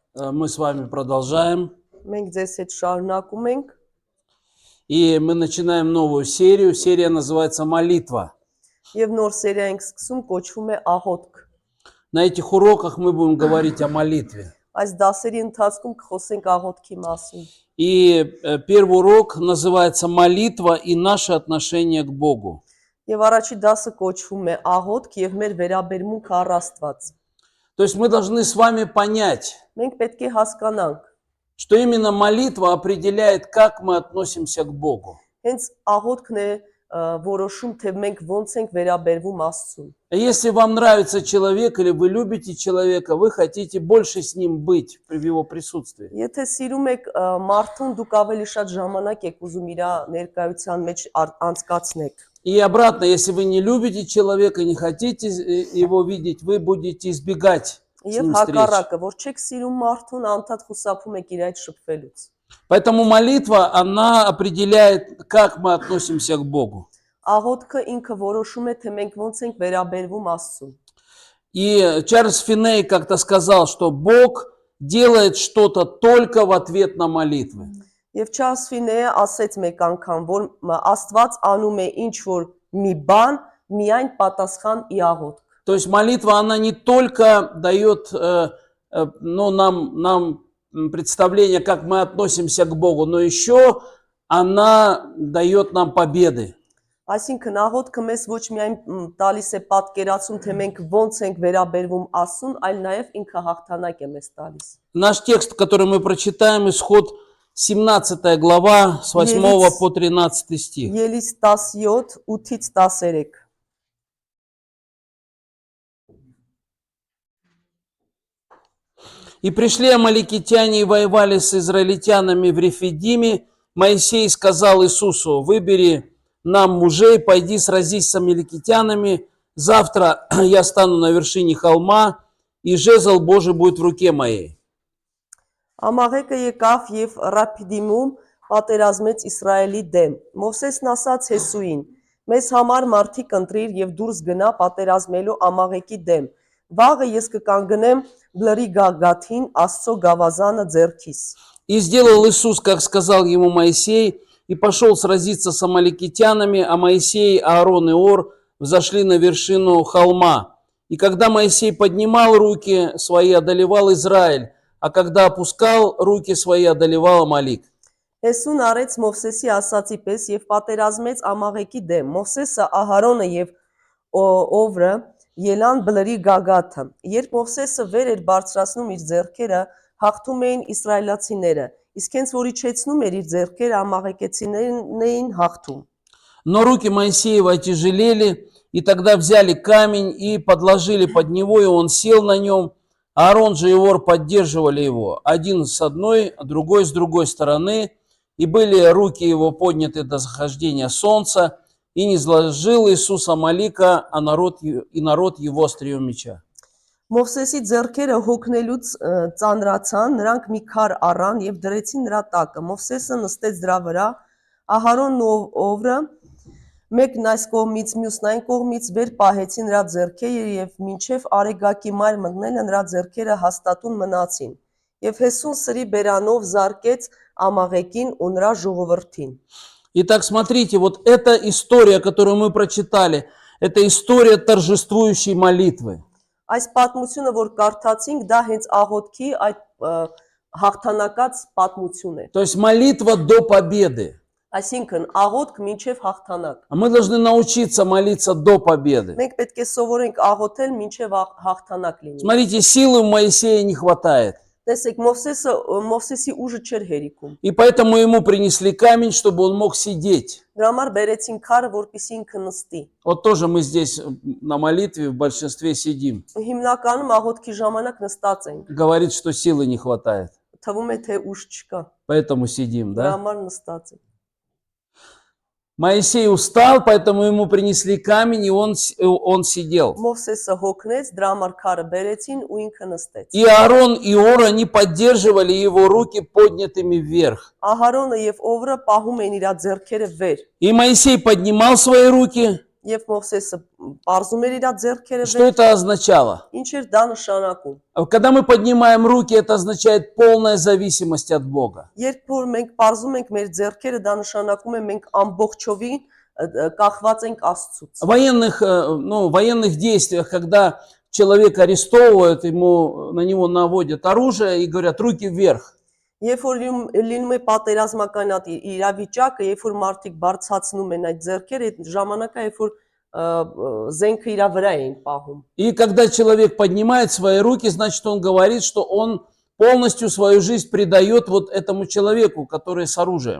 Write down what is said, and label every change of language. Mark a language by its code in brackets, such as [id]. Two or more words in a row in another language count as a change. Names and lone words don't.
[ru] Мы с вами продолжаем. [hy] Մենք ձեզ հետ շարունակում ենք [ru] И мы начинаем новую серию. Серия называется «Молитва». [hy] եւ նոր սերիա ենք սկսում, кոչվում է աղոթք։ [ru] На этих уроках мы будем говорить о молитве. [hy] Այս դասերի ընթացքում կխոսենք աղոթքի մասին։ [ru] И первый урок называется «Молитва и наше отношение к Богу». [hy] Եվ առաջի դասը կոչվում է աղոթք եւ մեր վերաբերմունքը առ Աստված։ [ru] То есть мы должны с вами понять, [hy] Մենք պետք է հասկանանք, [ru] что именно молитва определяет, как мы относимся к Богу. [hy] հենց աղոթքն է որոշում, թե մենք ոնց ենք վերաբերվում Աստծուն։ [ru] Если вам нравится человек или вы любите человека, вы хотите больше с ним быть в его присутствии. [hy] Եթե сիրում եք մարդուն, դուք ավելի շատ ժամանակ եք ուզում իր ներկայության մեջ անցկացնեք։ [ru] И обратно, если вы не любите человека, не хотите его видеть, вы будете избегать с [hy] Եվ [ru] ним встреч. [hy] հակառակը, որ չեք սիրում մարդուն, անդադ խուսափում եք իր այդ շփվելուց։ [ru] Поэтому молитва, она определяет, как мы относимся к Богу. [hy] Աղոթքը ինքը որոշում է, թե մենք ոնց ենք վերաբերվում Աստծուն։ [ru] И Чарльз Финней как-то сказал, что Бог делает что-то только в ответ на молитвы. [hy] Եվ Չարլզ Ֆինեյը ասեց մեկ անգամ, որ Աստված անում է ինչ որ մի բան, միայն պատասխան ի աղոթք։ [ru] То есть молитва, она не только дает нам представление, как мы относимся к Богу, но еще она дает нам победы. [hy] Այսինքն աղոթքը մեզ ոչ միայն տալիս է պատկերացում, թե մենք ոնց ենք վերաբերվում Աստծուն, այլ նաև ինքը հաղթանակ է մեզ տալիս։ [ru] Наш текст, который мы прочитаем, исход 17 глава, с 8 по 13 стих. [hy] Ելից 17, 8-ից 13։ [ru] «И пришли амаликитяне и воевали с израильтянами в Рефидиме. Моисей сказал Иисусу: выбери нам мужей, пойди сразись с амаликитянами. Завтра я стану на вершине холма, и жезл Божий будет в руке моей». [hy] Ամաղեկը եկավ եւ Ռափիդիմում պատերազմեց Իսրայելի դեմ։ Մովսեսն ասաց Հեսուին. մեզ համար մարդիկ ընտրիր եւ դուրս գնա պատերազմելու Ամաղեկի դեմ։ Վաղը ես կկանգնեմ բլրի գագաթին Աստծո գավազանը ձեռքիս։ [ru] И сделал Иисус, как сказал ему Моисей, и пошел сразиться с амаликитянами, а Моисей, Аарон и Ор взошли на вершину холма. И когда Моисей поднимал руки свои, одолевал Израиль, а когда опускал руки свои, одолевал Амалик. [hy] Հեսուն արեց Մովսեսի ասացի պես եւ պատերազմեց Ամաղեկի դեմ։ Մովսեսը, Ահարոնը եւ Օվրը ելան բլրի գագաթը։ Երբ Մովսեսը վեր էր բարձրացնում իր ձեռքերը, հաղթում էին իսրայելացիները, իսկ հենց որ իջեցնում էր իր ձեռքերը, ամաղեկեցիներն էին հաղթում։ [ru] Но руки Моисеева отяжелели, и тогда взяли камень и подложили под него, и он сел на нем. Аарон же и Ор поддерживали его, один с одной, а другой с другой стороны, и были руки его подняты до захождения солнца, и не сложил Иисус Амалика, а народ его острием меча. [hy] Մովսեսի ձեռքերը հոգնելուց ծանրացան, նրանք մի քար առան եւ դրեցին նրա տակը։ Մովսեսը նստեց դրա վրա, Ահարոնն ու Օվրը մեկն այս կողմից, մյուսն այն կողմից վեր պահեցին նրա ձեռքերը եւ մինչեւ արեգակի մայր մտնելը նրա ձեռքերը հաստատուն մնացին։ Եվ Հեսուն սրի բերանով զարկեց Ամաղեկին ու նրա ժողովրդին։ [ru] Итак, смотрите, вот эта история, которую мы прочитали, это история торжествующей молитвы. [hy] Այս պատմությունը, որ կարդացինք, դա հենց աղոթքի այդ հաղթանակած պատմություն է։ [ru] То есть молитва до победы. [hy] Այսինքն աղոթք մինչև հաղթանակ։ [ru] А мы должны научиться молиться до победы. [hy] Մենք պետք է սովորենք աղոթել մինչև հաղթանակ լինի։ [ru] Смотрите, силы у Моисея не хватает. [hy] Տեսեք, Մովսեսի ուժը չէր հերիքում։ [ru] И поэтому ему принесли камень, чтобы он мог сидеть. [hy] Դրա համար բերեցին քարը, որպեսզի ինքը նստի։ [ru] Вот тоже мы здесь на молитве в большинстве сидим. [hy] Հիմնականում աղոթքի ժամանակ նստած ենք։ [ru] Говорит, что силы не хватает. [hy] Թվում է թե ուժ չկա։ [ru] Поэтому сидим, [hy] Դրա [ru] да? [hy] համար նստած ենք։ [ru] Моисей устал, поэтому ему принесли камень, и он сидел. [hy] Մովսեսը հոգնեց, դրա համար քարը բերեցին ու ինքը նստեց։ [ru] И Аарон и Ор, они поддерживали его руки поднятыми вверх. [hy] Ահարոնը եւ Օվրը պահում էին իր ձեռքերը վեր։ [ru] И Моисей поднимал свои руки, [hy] Եվ Մովսեսը բարձում էր իր ձեռքերը [ru] Что [hy] վեր, [ru] это означало? [hy] ինչ էր դա նշանակում։ [ru] Когда мы поднимаем руки, это означает полная зависимость от Бога. [hy] Երբ որ մենք բարձում ենք մեր ձեռքերը, դա нշանակում է մենք ամբողջովին կախված ենք Աստծուց։ [ru] В военных действиях, когда человека арестовывают, на него наводят оружие и говорят «руки вверх». [hy] Երբ որ լինում է պատերազմական իրավիճակը, երբ որ մարդիկ բարձրացնում են այդ ձեռքերը, այդ ժամանակը երբ որ զենքը իր վրա էին պահում։ [ru] И когда человек поднимает свои руки, значит, он говорит, что он полностью свою жизнь предает вот этому человеку, который с оружием.